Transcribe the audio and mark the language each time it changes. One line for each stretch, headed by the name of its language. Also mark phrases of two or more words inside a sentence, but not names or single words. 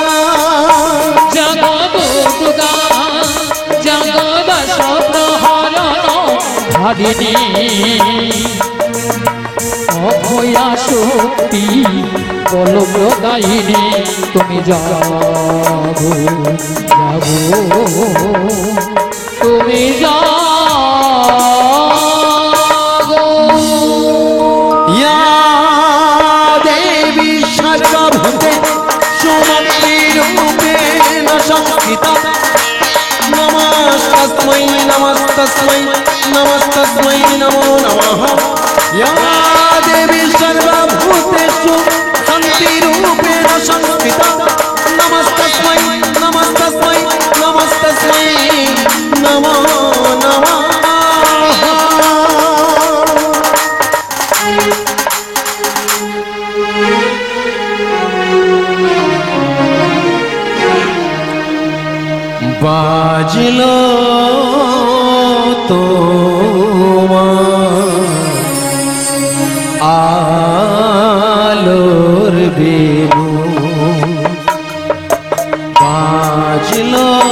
Bangla: জাগো দুর্গা, জাগো দশ প্রহরণ ধারিণী, অভয়া শক্তি বল প্রদায়িনী তুমি জাগো, জাগো তুমি জাগো।
Sanskrit: या देवी सर्वभूते सुमतिरूपेण संस्थिता, नमस्तस्मै नमस्तस्मै नमस्तस्मै नमो नमः। या देवी सर्वभूतेषु शक्तिरूपेण संस्थिता, नमस्तस्मै नमस्तस्मै नमस्तस्मै नमो नमः।
Bangla: বাজলো তোমার আলোর বেনু, বাজলো